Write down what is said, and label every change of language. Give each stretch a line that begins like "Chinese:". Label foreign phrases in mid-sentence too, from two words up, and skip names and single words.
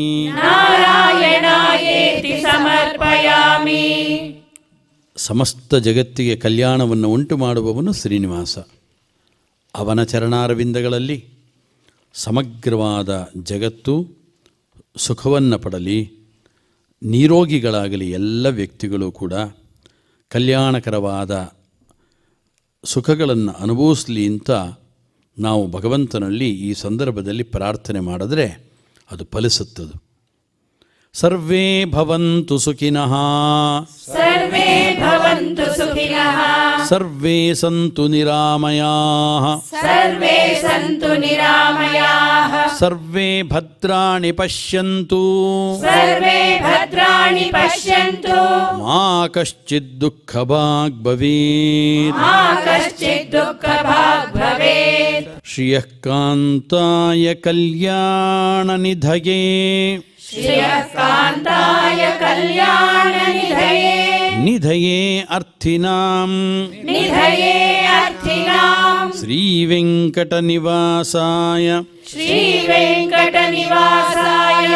Kannada: ಸಮಸ್ತ ಜಗತ್ತಿಗೆ ಕಲ್ಯಾಣವನ್ನು ಉಂಟು ಮಾಡುವವನು ಶ್ರೀನಿವಾಸ. ಅವನ ಚರಣಾರವಿಂದಗಳಲ್ಲಿ ಸಮಗ್ರವಾದ ಜಗತ್ತು ಸುಖವನ್ನು ಪಡಲಿ, ನಿರೋಗಿಗಳಾಗಲಿ ಎಲ್ಲ ವ್ಯಕ್ತಿಗಳು ಕೂಡ ಕಲ್ಯಾಣಕರವಾದ ಸುಖಗಳನ್ನು ಅನುಭವಿಸಲಿ ಅಂತ ನಾವು ಭಗವಂತನಲ್ಲಿ ಈ ಸಂದರ್ಭದಲ್ಲಿ ಪ್ರಾರ್ಥನೆ ಮಾಡಿದ್ರೆ ಅದು ಫಲಿಸುತ್ತದೆ.
Sanskrit: ಸರ್ವೇ ಭವಂತು ಸುಖಿನಃ सर्वे भवन्तु सुखिनः ಸರ್ವೇ ಸಂತು ನಿರಾಮಯಾಃ सर्वे सन्तु निरामयाः ಸರ್ವೇ ಭದ್ರಾಣಿ ಪಶ್ಯಂತು सर्वे भद्राणि पश्यन्तु ಮಾ ಕಶ್ಚಿತ್ ದುಃಖಭಾಗ್ ಭವೇತ್ मा कश्चित् दुःखभाग् भवेत् ಶ್ರಿಯಃ ಕಾಂತಾಯ ಕಲ್ಯಾಣ ನಿಧಯೇ श्रियः कान्ताय कल्याणनिधये ನಿಧಯೇ ಅರ್ಥಿನಾಂ निधये अर्थिनाम् ಶ್ರೀವೆಂಕಟನಿವಾಸಾಯ श्रीवेङ्कटनिवासाय